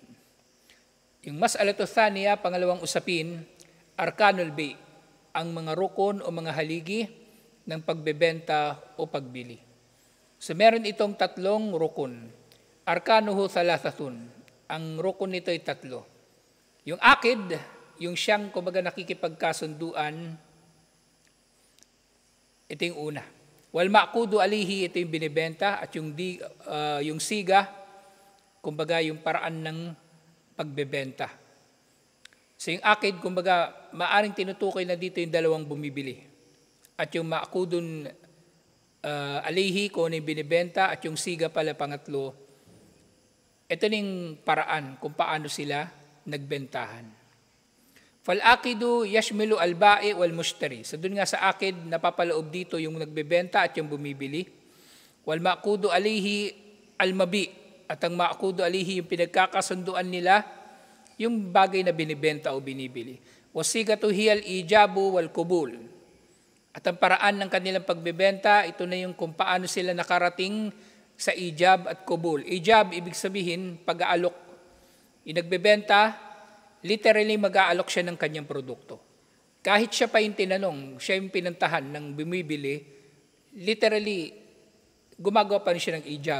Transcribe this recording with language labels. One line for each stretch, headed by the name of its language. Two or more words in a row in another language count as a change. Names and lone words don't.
Filipino: Yung
Arabic: مسألة ثانية,
Filipino: pangalawang usapin,
Arabic: أركان البيع',
Filipino: ang mga rukun o mga haligi ng pagbebenta o pagbili. So meron itong tatlong rukun.
Arabic: أركانه ثلاثة.
Filipino: Ang rukun nito ay tatlo. Yung akid, yung siyang kumbaga nakikipagkasunduan, ito yung una.
Arabic: والمعقود عليه,
Filipino: ito yung binibenta, at yung siga, kumbaga yung paraan ng pagbebenta. So yung akid, kumbaga maaring tinutukoy na dito yung dalawang bumibili. At yung
Arabic: معقود عليه,
Filipino: kung ano yung binibenta, at yung siga pala pangatlo, ito yung paraan kung paano sila nagbentahan.
Arabic: فالعاقد يشمل البائع والمشتري.
Filipino: So doon nga sa akid, napapaloob dito yung nagbebenta at yung bumibili.
Arabic: والمعقود عليه المبيع.
Filipino: At ang
Arabic: المعقود عليه
Filipino: yung pinagkakasunduan nila, yung bagay na binibenta o binibili.
Arabic: والصيغة هي الإيجاب والقبول.
Filipino: At ang paraan ng kanilang pagbebenta, ito na yung kung paano sila nakarating sa ijab at kubul. Ijab, ibig sabihin, pag-aalok. Yung nagbebenta, literally mag-aalok siya ng kanyang produkto. Kahit siya pa yung tinanong, siya yung pinuntahan ng bumibili, literally, gumagawa pa rin siya ng ijab.